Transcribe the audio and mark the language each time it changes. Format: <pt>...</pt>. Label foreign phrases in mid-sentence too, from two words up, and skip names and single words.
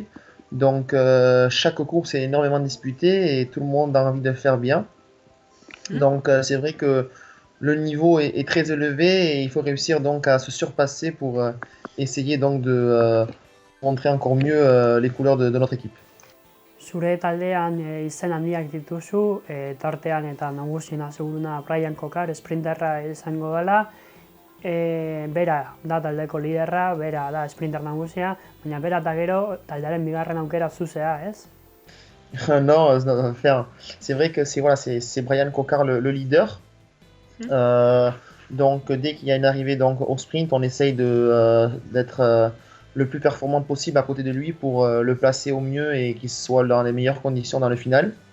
<fr>Donc chaque course est énormément disputée et tout le monde a envie de faire bien. Donc c'est vrai que le niveau est très élevé et il faut réussir donc à se surpasser pour essayer donc de montrer encore mieux les couleurs de notre équipe.</fr> <eu>Zure taldean izen handiak dituzu, tartean eta nagusina seguruna Brian Kokar, sprinterra izango dela. Bera da taldeko liderra, bera da sprinter nagusia, baina bera eta gero taldearen bigarren aukera zuzea, ez?</eu> <fr>Non, c'est vrai que c'est Brian Kokar le leader. Donc dès qu'il y a une arrivée donc, au sprint, on essaye d'être le plus performant possible à côté de lui pour le placer au mieux et qu'il soit dans les meilleures conditions dans le final.</fr>